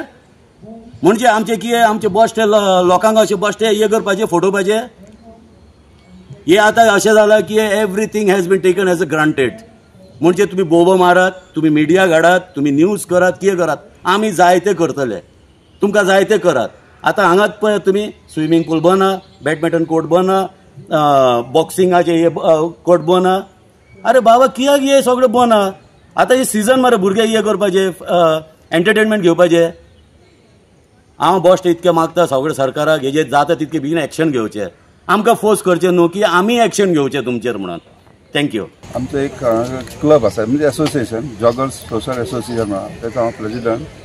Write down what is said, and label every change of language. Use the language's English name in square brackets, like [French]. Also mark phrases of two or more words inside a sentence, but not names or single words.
[Konkani] म्हणजे आमचे कितें आमचे बश्टे लोकांक अशे बश्टे हे करपाचे, फटोवपाचे? हे आतां अशें जालां की [English] everything has been taken as a granted. [Konkani] म्हणजे तुम्ही बोबो मारात, तुम्ही मिडिया घाडात, तुम्ही न्यूज करात, कितें करात, आमी जाय ते करतले. तुमकां जाय ते करात. आतां हांगाच पळय तुमी स्विमींग पूल बना, बॅडमिंटन कोर्ट बना, बॉक्सिंगाचे हे कोर्ट बना. अरे बाबा कित्याक हे सगळें बना? आतां हे सिजन मरे भुरगे हे करपाचे, एंटरटेनमेंट घेवपाचे. हांव बश्ट इतकें मागता सगळे सरकाराक हेजेर जाता तितके बेगीन एक्शन घेवचें. आमकां फोर्स करचें न्हू की आमी एक्शन घेवचें तुमचेर म्हणून. थँक्यू. आमचो एक क्लब आसा म्हणजे एसोसिएशन, जॉगर्स सोशल एसोसिएशन त्याचा हांव प्रेसिडेंट.